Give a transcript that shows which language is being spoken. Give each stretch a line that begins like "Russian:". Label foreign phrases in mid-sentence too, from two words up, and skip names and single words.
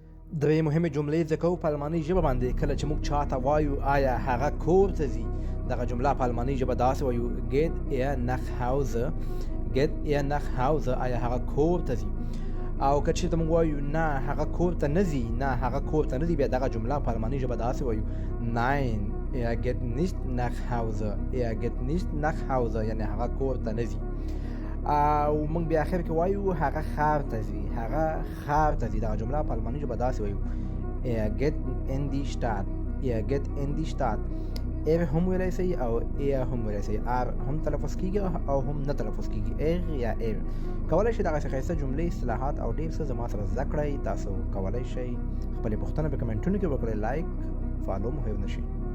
Pashto: درې مهمې جملې زده کوو په المانۍ ژبه باندې. کله چې موږ چاته وایو آیا هغه کور ته ځي، دغه جمله په المانۍ ژبه داسې وایو
German: geht er nach Hause. geht er nach Hause،
Pashto: آیا هغه کور ته ځي. او که چېرته موږ وایو نه هغه کور ته نه ځي، نه هغه کور ته نه ځي، بیا دغه جمله په المانۍ ژبه داسې وایو
German: nein er geht nicht nach Hause. er geht nicht nach Hause
Pashto: یعنې هغه کور ته نه ځي. او موږ بیا اخر کې وایو هغه ښار ته ځي، هغه ښار ته ځي. دغه جمله په المانۍ ژبه داسې وایو
German: er geht in die Stadt. er geht in die Stadt.
Pashto: er هم ویلی سئ او er هم ویلی سئ. r هم تلفظ کیږي او هم نه تلفظ کیږي، er یا er. کولی شئ دغسې ښایسته جملې، اصطلاحات او ډېر څه زما سره زده کړئ. تاسو کولی شئ خپلې پوښتنه په کمنټونو کې وکړئ. لایک فالو مو هېر نه شي.